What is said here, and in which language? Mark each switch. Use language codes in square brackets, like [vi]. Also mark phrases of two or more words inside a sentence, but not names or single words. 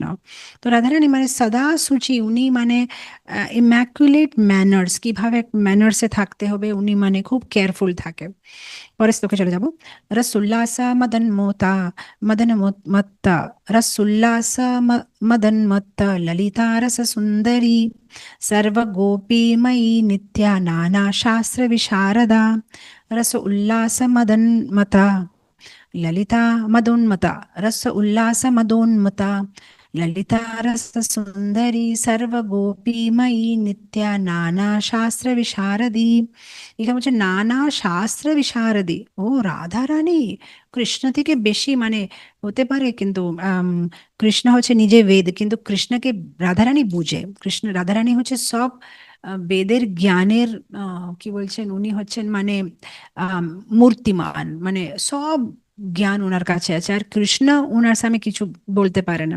[bn] তো রাধারানী মানে সদা সুচি, উনি মানে [en] immaculate manners, [bn] কিভাবে ম্যানার্সে থাকতে হবে উনি মানে খুব কেয়ারফুল থাকে। পরের শ্লোকে চলে যাব। [sa] রসোল্লাস মদন মোতা মদন মত্তা, রসোল্লাস মদন মত্ত ললিতা রস সুন্দরী, सर्वगोपीमयी नित्या नाना शास्त्र विशारदा, रस उल्लास मदन मता ललिता मदोन्मता, रस उल्लास मदोन्मता ललिता रस सुंदरी, सर्वगोपीमयी नित्या नाना शास्त्र विशारदी। [bn] এখানে বলছে [sa] নানা শাস্ত্র বিশারদী। [bn] ও রাধা রানী কৃষ্ণ থেকে বেশি মানে হতে পারে, কিন্তু কৃষ্ণ হচ্ছে নিজে বেদ, কিন্তু কৃষ্ণকে রাধারানী বুঝে। কৃষ্ণ রাধারানী হচ্ছে সব বেদের জ্ঞানের কি বলছেন, উনি হচ্ছেন মানে আম, মূর্তিমান, মানে সব জ্ঞান ওনার কাছে আছে, আর কৃষ্ণ ওনার সামনে কিছু বলতে পারে না।